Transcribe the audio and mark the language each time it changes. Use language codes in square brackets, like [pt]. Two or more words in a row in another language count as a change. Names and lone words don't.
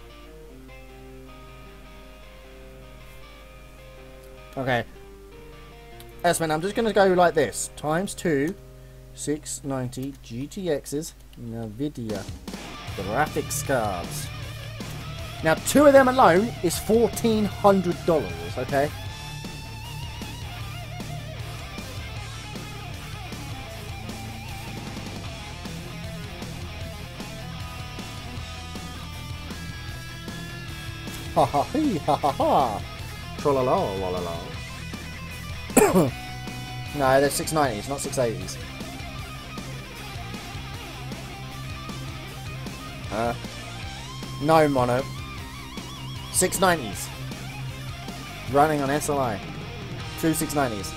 [en] Okay. S-Man, I'm just going to go like this. Times 2 690 GTXs NVIDIA graphics cards. Now, 2 of them alone is $1,400, okay? Ha ha hee ha ha ha. Tra-la-la, la-la-la. No, they're 690s, not 680s. No, Mono. 690s. Running on SLI. 2 690s.